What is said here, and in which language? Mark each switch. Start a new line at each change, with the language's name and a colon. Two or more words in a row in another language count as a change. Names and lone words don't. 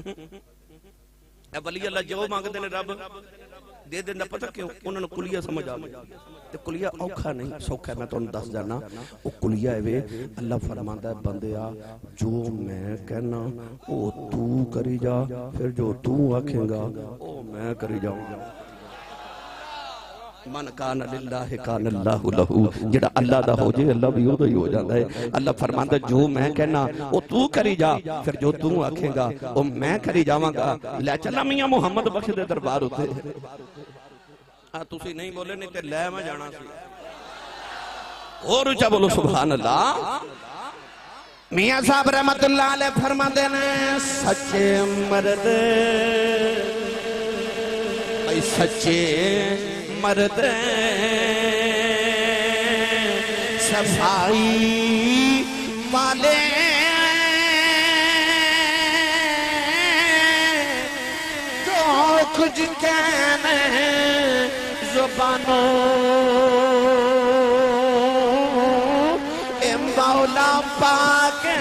Punjabi: ਏ ਵਲੀ ਅੱਲਾਹ ਜੋ ਮੰਗਦੇ ਨੇ ਰੱਬ ਦੇ ਦੇਂਦਾ। ਪਤਾ ਕਿਉਂ? ਉਨ੍ਹਾਂ ਨੇ ਕੁਲੀਆ ਸਮਝ ਆ ਤੇ ਕੁਲੀਆ ਔਖਾ ਨਹੀਂ ਸੌਖਾ। ਮੈਂ ਤੁਹਾਨੂੰ ਦੱਸ ਜਾਣਾ ਉਹ ਕੁਲੀਆ ਹੈ ਵੇ। ਅੱਲਾਹ ਫ਼ਰਮਾਂਦਾ ਹੈ ਬੰਦਿਆ ਜੋ ਮੈਂ ਕਹਿਣਾ ਉਹ ਤੂੰ ਕਰੀ ਜਾ, ਫਿਰ ਜੋ ਤੂੰ ਆਖੇਂਗਾ ਉਹ ਮੈਂ ਕਰੀ ਜਾਊਂਗਾ।
Arabic: من كان لله كان الله له,
Punjabi: ਜਿਹੜਾ ਅੱਲਾਹ ਦਾ ਹੋ ਜਾਏ ਅੱਲਾਹ ਭੀ ਓਹਦਾ ਹੀ ਹੋ ਜਾਤਾ ਹੈ। ਅੱਲਾਹ ਫ਼ਰਮਾਂਦਾ ਜੋ ਮੈਂ ਕਹਿਣਾ ਉਹ ਤੂੰ ਕਰੀ ਜਾ, ਫਿਰ ਜੋ ਤੂੰ ਆਖੇਂਗਾ ਉਹ ਮੈਂ ਕਰੀ ਜਾਵਾਂਗਾ। ਲੈ ਚੱਲਾ ਮੀਆਂ ਮੁਹੰਮਦ ਬਖ਼ਸ਼ ਦੇ ਦਰਬਾਰ ਉੱਤੇ। ਹਾਂ ਤੁਸੀਂ ਨਹੀਂ ਬੋਲੇ ਨਹੀਂ ਤੇ ਲੈ ਮੈਂ ਜਾਣਾ ਸੀ। ਔਰ ਉੱਚਾ ਬੋਲੋ
Arabic: سبحان الله.
Punjabi: ਮੀਆਂ ਸਾਹਬ
Arabic: رحمة الله عليه
Punjabi: ਫ਼ਰਮਾਤੇ ਨੇ ਸੱਚੇ ਮਰਦ ਭਾਈ ਸੱਚੇ ਮਰਦ ਸਫ਼ਾਈ ਵਾਲੇ ਜੋ ਕੁਝ ਕਹਿਣ ਜ਼ੁਬਾਨੋਂ ਏ ਮੌਲਾ ਪਾਕ